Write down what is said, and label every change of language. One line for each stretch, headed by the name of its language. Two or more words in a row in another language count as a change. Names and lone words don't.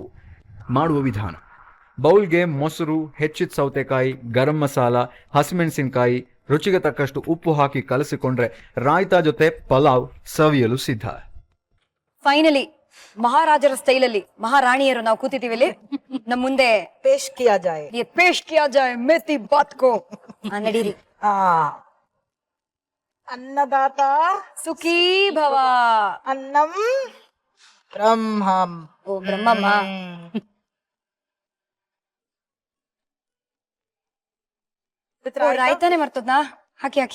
Kannada: ಮಾಡುವ ವಿಧಾನ: ಬೌಲ್ಗೆ ಮೊಸರು, ಹೆಚ್ಚಿದ ಸೌತೆಕಾಯಿ, ಗರಂ ಮಸಾಲ, ಹಸಿಮೆಣಸಿನಕಾಯಿ, ರುಚಿಗೆ ತಕ್ಕಷ್ಟು ಉಪ್ಪು ಹಾಕಿ ಕಲಸಿಕೊಂಡ್ರೆ ರಾಯ್ತಾ ಜೊತೆ ಪಲಾವ್ ಸವಿಯಲು ಸಿದ್ಧ. ಫೈನಲಿ ಮಹಾರಾಜರ ಸ್ಟೈಲ್ ಅಲ್ಲಿ ಮಹಾರಾಣಿಯರು ನಾವು ಕೂತಿದ್ದೀವಿ ಇಲ್ಲಿ. ನಮ್ ಮುಂದೆ
Hindi: पेश किया जाए. ये पेश किया जाए मेथी बात को.
Kannada: ನಡೀರಿ.
Sanskrit: ಅನ್ನದಾತ ಸುಖೀ ಭವ. ಅನ್ನಂ ಬ್ರಹ್ಮಂ.
Kannada: ಓ ಬ್ರಹ್ಮಮ್ಮ. ರಾಯ್ತಾನೆ ಮರ್ತದ್ನಾ? ಹಾಕಿ ಹಾಕಿ.